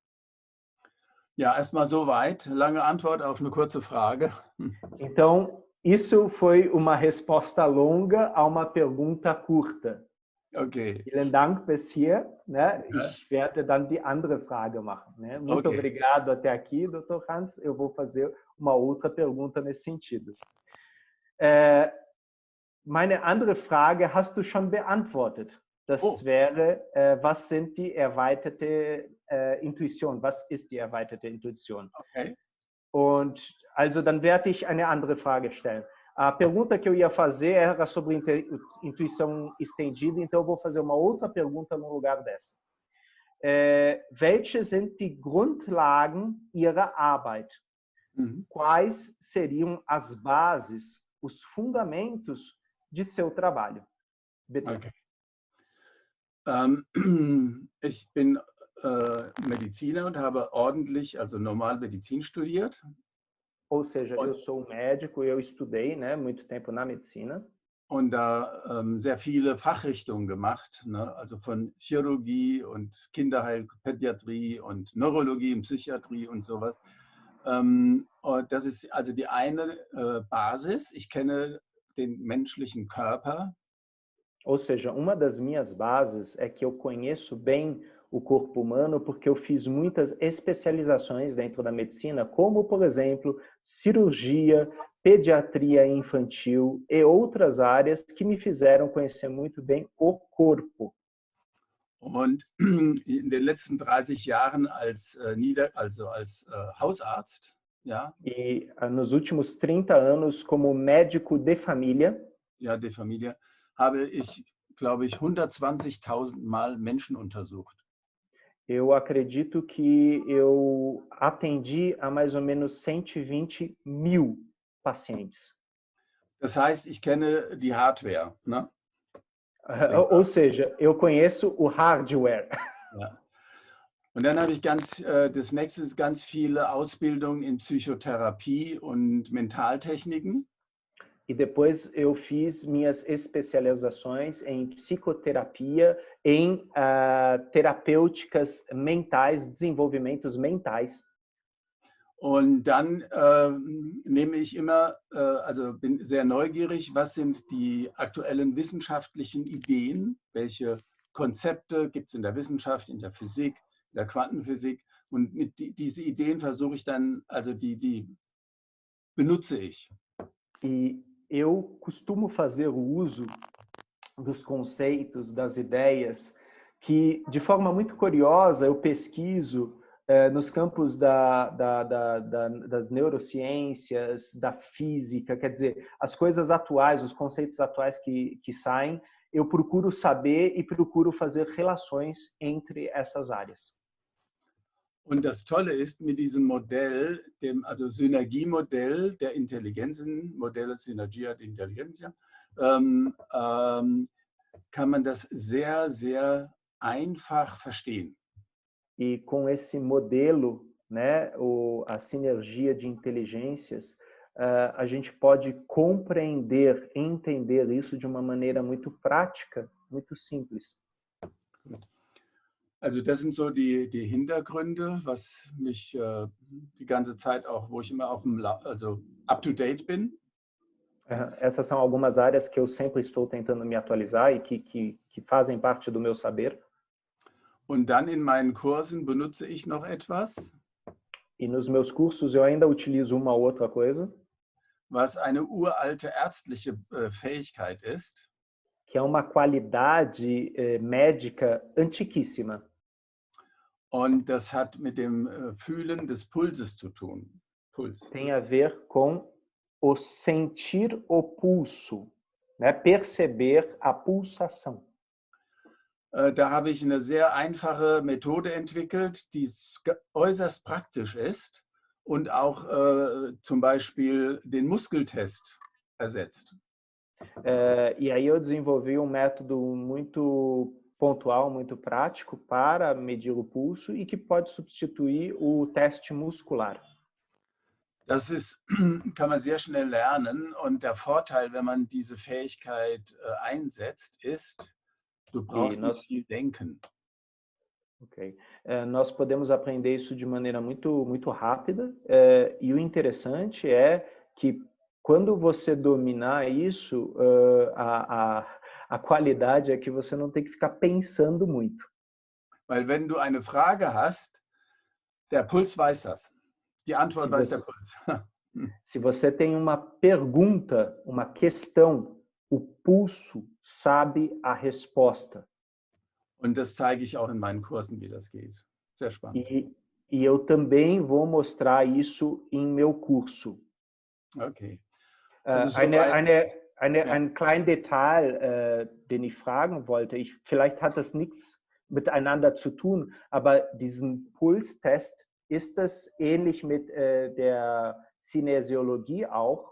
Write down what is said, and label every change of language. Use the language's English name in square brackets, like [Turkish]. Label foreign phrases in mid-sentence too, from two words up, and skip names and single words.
[German] Ja, erstmal soweit. Lange Antwort auf eine kurze Frage. [Portuguese] Então, isso foi uma resposta longa a uma pergunta curta. Okay. [German] Vielen Dank bis hier. Ne? Ich werde dann die andere Frage machen. Ne? [Portuguese] Muito obrigado até aqui, Dr. Hans. Eu vou fazer uma outra pergunta nesse sentido. [German] Meine andere Frage hast du schon beantwortet. Das Oh, wäre, was sind die erweiterte Intuition? Was ist die erweiterte Intuition? okay. Und also dann werde ich eine andere Frage stellen. [Portuguese] A pergunta que eu ia fazer era sobre intuição estendida, então eu vou fazer uma outra pergunta no lugar dessa. [German] Welche sind die Grundlagen Ihrer Arbeit? Mhm. [Portuguese] Quais seriam as bases, os fundamentos de seu trabalho? [German] Bitte. Okay. Ich bin Mediziner und habe ordentlich, also normal Medizin studiert. [Portuguese] Ou seja, eu [German] Und, [Portuguese] sou médico, eu estudei, né, muito tempo na medicina. [German] und da sehr viele Fachrichtungen gemacht, ne? Also von Chirurgie und Kinderheilpädiatrie und Neurologie und Psychiatrie und sowas. Und das ist also die eine Basis. Ich kenne den menschlichen Körper. [Portuguese] Ou seja, uma das minhas bases é que eu conheço bem o corpo humano porque eu fiz muitas especializações dentro da medicina, como, por exemplo, cirurgia, pediatria infantil e outras áreas que me fizeram conhecer muito bem o corpo. [German] Und in den letzten 30 Jahren als Hausarzt, ja, [Portuguese] E nos últimos 30 anos, como médico de família, [German] ja, der Familie, habe ich, glaube ich, 120.000 Mal Menschen untersucht. [Portuguese] eu acredito que eu atendi a mais ou menos 120 mil pacientes. [German] Das heißt, ich kenne die Hardware, ne? [Portuguese] Ou seja, eu conheço o hardware. [German] Ja. Und dann habe ich das nächste ist ganz viele Ausbildung in Psychotherapie und Mentaltechniken. [Portuguese] E depois eu fiz minhas especializações em psicoterapia, em terapêuticas mentais, desenvolvimentos mentais. [German] Und dann nehme ich immer, also bin sehr neugierig, was sind die aktuellen wissenschaftlichen Ideen, welche Konzepte gibt es in der Wissenschaft, in der Physik, in der Quantenphysik. Und diese Ideen versuche ich dann, also die benutze ich. [Portuguese] E eu costumo fazer o uso dos conceitos, das ideias, que de forma muito curiosa eu pesquiso nos campos das neurociências, da física, quer dizer, as coisas atuais, os conceitos atuais que saem, eu procuro saber e procuro fazer relações entre essas áreas. [German] Und das Tolle ist mit diesem Modell, also Synergiemodell der Intelligenzen, [Portuguese] Modelle Synergia de Intelligencia, [German] kann man das sehr, sehr einfach verstehen. [Portuguese] E com esse modelo, né, a sinergia de inteligências, a gente pode compreender, entender isso de uma maneira muito prática, muito simples. [German] Also das sind so die Hintergründe, was mich die ganze Zeit auch, wo ich immer also up-to-date bin. [Portuguese] Essas são algumas áreas que eu sempre estou tentando me atualizar e que fazem parte do meu saber. [German] Und dann in meinen Kursen benutze ich noch etwas, [Portuguese] E nos meus cursos eu ainda utilizo uma ou outra coisa, [German] was eine uralte ärztliche Fähigkeit ist. [Portuguese] que é uma qualidade médica antiquíssima. [German] Und das hat mit dem Fühlen des Pulses zu tun. Puls. [Portuguese] Tem a ver com o sentir o pulso, né? Perceber a pulsação. [German] Da habe ich eine sehr einfache Methode entwickelt, die äußerst praktisch ist und auch zum Beispiel den Muskeltest ersetzt. [Portuguese] E aí eu desenvolvi um método muito pontual, muito prático para medir o pulso e que pode substituir o teste muscular. [German] Das kann man sehr schnell lernen und der Vorteil, wenn man diese Fähigkeit einsetzt, ist, du brauchst nicht viel denken. Ok. [Portuguese] Nós podemos aprender isso de maneira muito rápida e o interessante é que quando você dominar isso, a qualidade é que você não tem que ficar pensando muito. [German] Weil wenn du eine Frage hast, der Puls weiß das. Die Antwort weiß der Puls. [Portuguese] Se você tem uma pergunta, uma questão, o pulso sabe a resposta. [German] Und das zeige ich auch in meinen Kursen, wie das geht. Sehr spannend. [Portuguese] E eu também vou mostrar isso em meu curso. [German] Okay. Also ein kleines Detail, den ich fragen wollte. Vielleicht hat das nichts miteinander zu tun, aber diesen Pulstest, ist das ähnlich mit der Kinesiologie auch?